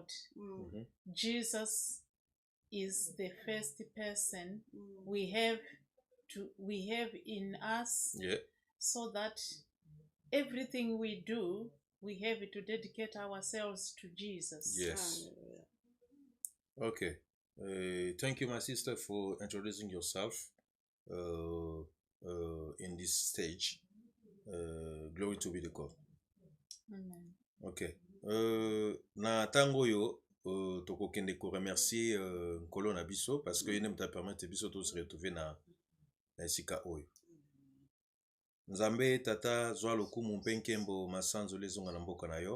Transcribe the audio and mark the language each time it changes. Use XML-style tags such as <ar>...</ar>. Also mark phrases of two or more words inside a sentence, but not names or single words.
<en>Jesus is the first person we have in us, so that everything we do, we have to dedicate ourselves to Jesus. Yes. Okay. Thank you, my sister, for introducing yourself in this stage. Glory to be the God. Amen. Okay.</en> <ln>Na tango yo toko kende ko remercier Nkolo na biso</ln> <fr>parce que</fr> <ln>yene mta permettre biso to</ln> <fr>se retrouver</fr> <ln>na esika oyo. Nzambe tata zwa lokumu mpe nkembo masanzo lezonga na mboka na yo.</ln>